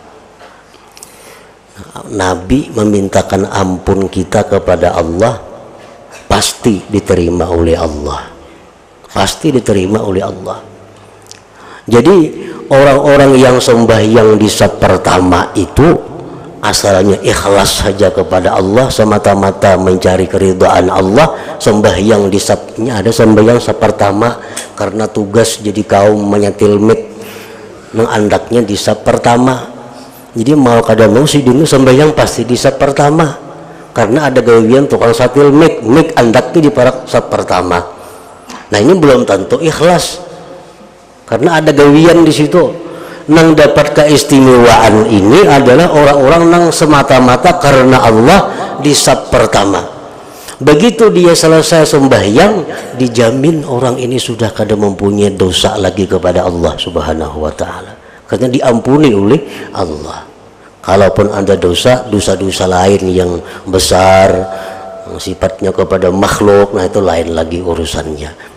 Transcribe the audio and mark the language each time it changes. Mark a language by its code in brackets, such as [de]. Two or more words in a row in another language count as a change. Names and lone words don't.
[id] Nabi memintakan ampun kita kepada Allah, pasti diterima oleh Allah, pasti diterima oleh Allah. Jadi orang-orang yang sembahyang di saf pertama itu asalnya ikhlas saja kepada Allah, semata-mata mencari keridhaan Allah. Sembahyang di safnya, ada sembahyang saf pertama karena tugas jadi kaum menyetil mic nang andaknya di saf pertama. [bjn] Jadi mau kada mau si dulu sembahyang pasti di saf pertama karena ada gawian tukang satil mic andaknya di parak saf pertama. [id] Nah, ini belum tentu ikhlas karena ada gawian di situ. Nang dapat keistimewaan ini adalah orang-orang nang semata-mata karena Allah di saf pertama. Begitu dia selesai sembahyang, dijamin orang ini sudah kada mempunyai dosa lagi kepada Allah [ar] سبحانه وتعالى, [id] karena diampuni oleh Allah. Kalaupun ada dosa-dosa lain yang besar, sifatnya kepada makhluk, nah itu lain lagi urusannya.